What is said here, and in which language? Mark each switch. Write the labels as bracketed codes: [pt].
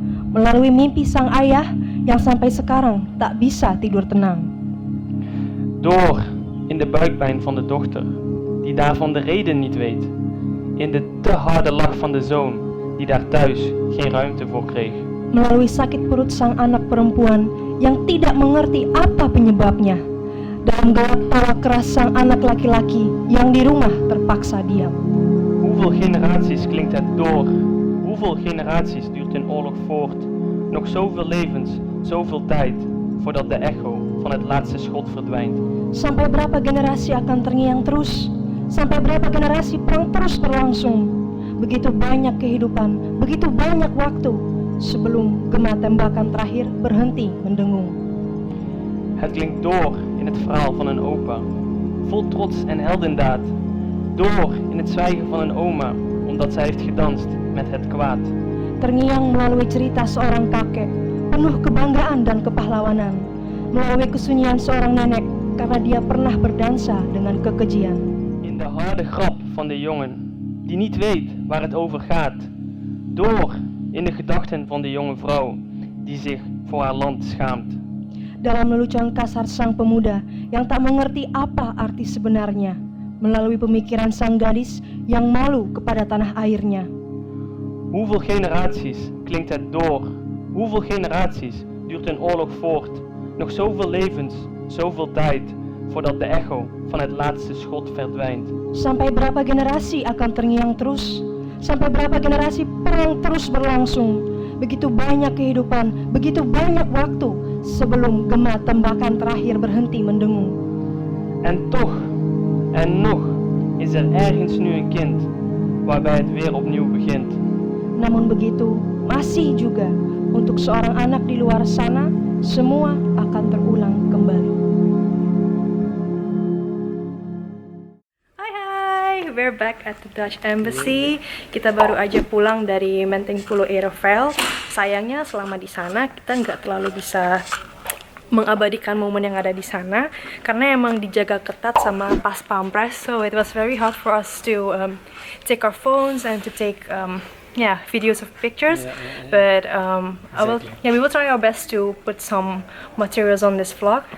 [id] Melalui mimpi sang ayah yang sampai sekarang tak bisa tidur tenang. [nl] Door in de buikpijn van de dochter, die daarvan de reden niet weet. In de te harde lach van de zoon, die daar thuis geen ruimte voor kreeg. [id] Melalui sakit perut sang anak perempuan yang tidak mengerti apa penyebabnya. Dalam gelak tawa keras sang anak laki-laki yang di rumah terpaksa diam. [nl] Hoeveel generaties klinkt het door? Hoeveel generaties duurt een oorlog voort? Nog zoveel levens, zoveel tijd, voordat de echo van het laatste schot verdwijnt. [id] Sampai berapa generasi akan terngiang terus? Sampai berapa generasi perang terus berlangsung? Begitu banyak kehidupan, begitu banyak waktu, sebelum gema tembakan terakhir berhenti mendengung. [nl] Het klinkt door in het verhaal van een opa, vol trots en heldendaad. Door in het zwijgen van een oma, omdat zij heeft gedanst met het kwaad. [id] Terngiang melalui cerita seorang kakek, penuh kebanggaan dan kepahlawanan. Melalui kesunyian seorang nenek, karena dia pernah berdansa dengan kekejian. [nl] In de harde grap van de jongen, die niet weet waar het over gaat. Door in de gedachten van de jonge vrouw, die zich voor haar land schaamt. [id] Dalam lelucon kasar sang pemuda yang tak mengerti apa arti sebenarnya. Melalui pemikiran sang gadis yang malu kepada tanah airnya. [nl] Hoeveel generaties klinkt het door? Hoeveel generaties duurt een oorlog voort? Nog zoveel levens, zoveel tijd, voordat de echo van het laatste schot verdwijnt. [id] Sampai berapa generasi akan terngiang terus? Sampai berapa generasi perang terus berlangsung? Begitu banyak kehidupan, begitu banyak waktu, sebelum gema tembakan terakhir berhenti mendengung. [nl] En toch, en nog, is er ergens nu een kind, waarbij het weer opnieuw begint. [id] Namun begitu, masih juga, untuk seorang anak di luar sana, semua akan terulang kembali. [en] We're back at the Dutch Embassy. [id] Kita baru aja pulang dari Menteng Pulo Aeroveld. Sayangnya selama di sana kita nggak terlalu bisa mengabadikan momen yang ada di sana karena emang dijaga ketat sama pas pampres. [en] So it was very hard for us to take our phones and to take videos of pictures. But we will try our best to put some materials on this vlog.